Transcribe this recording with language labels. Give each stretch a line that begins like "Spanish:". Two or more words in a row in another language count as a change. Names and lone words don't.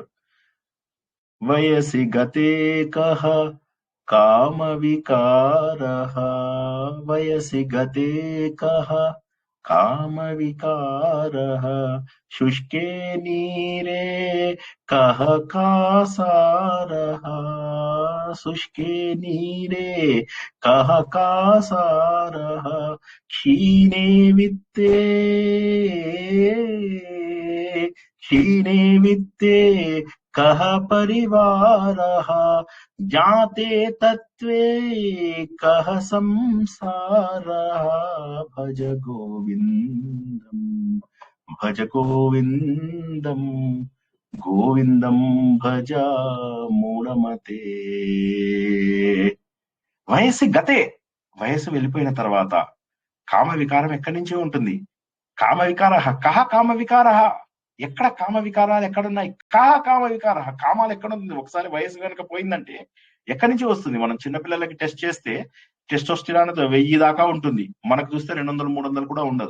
Sanskrit: వయసి గతే కహ కామ వికారః, వయసి గతే కహ కామ వికారః, శుష్కే నీరే కహ కాసారః, శుష్కే నీరే కహ కాసారః, క్షీణే విత్తే కహ పరివారః, జ్ఞాతే తత్వే కహ సంసారః, భజ గోవిందం భజ గోవిందం గోవిందం భజ మూఢమతే.
Telugu: వయస్సు గతే, వయస్సు వెళ్ళిపోయిన తర్వాత కామ వికారం ఎక్కడి నుంచి ఉంటుంది.
Sanskrit: కామ వికార కహ కామ వికార,
Telugu: ఎక్కడ కామ వికారాలు ఎక్కడున్నాయి,
Sanskrit: కహ కామ వికార,
Telugu: కామాలు ఎక్కడుంది. ఒకసారి వయసు కనుక పోయిందంటే ఎక్కడి నుంచి వస్తుంది. మనం చిన్నపిల్లలకి టెస్ట్ చేస్తే టెస్టోస్టిరాన్ 1000 దాకా ఉంటుంది, మనకు చూస్తే 200 300 కూడా ఉండదు.